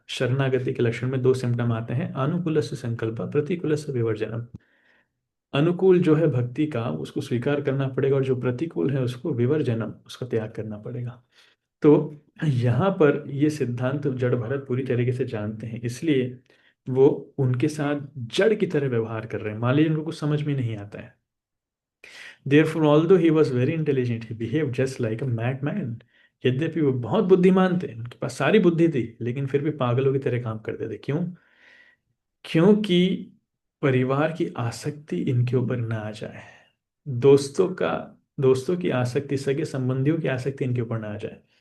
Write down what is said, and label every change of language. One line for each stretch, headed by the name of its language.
Hindi: शरणागति के लक्षण में दो सिम्टम आते हैं, अनुकूल से संकल्प, प्रतिकूल से विवर्जनम। अनुकूल जो है भक्ति का, उसको स्वीकार करना पड़ेगा, और जो प्रतिकूल है उसको विवर्जनम, उसका त्याग करना पड़ेगा। तो यहाँ पर ये सिद्धांत जड़ भरत पूरी तरीके से जानते हैं, इसलिए वो उनके साथ जड़ की तरह व्यवहार कर रहे हैं। मान लीजिए उनको कुछ समझ में नहीं आता है,
English: Therefore, although he was very intelligent, he behaved just like a madman.
Hindi: यद्यपि वो बहुत बुद्धिमान थे, उनके पास सारी बुद्धि थी, लेकिन फिर भी पागलों की तरह काम करते थे। क्यों? क्योंकि परिवार की आसक्ति इनके ऊपर ना आ जाए, दोस्तों का, दोस्तों की आसक्ति, सगे संबंधियों की आसक्ति इनके ऊपर ना आ जाए।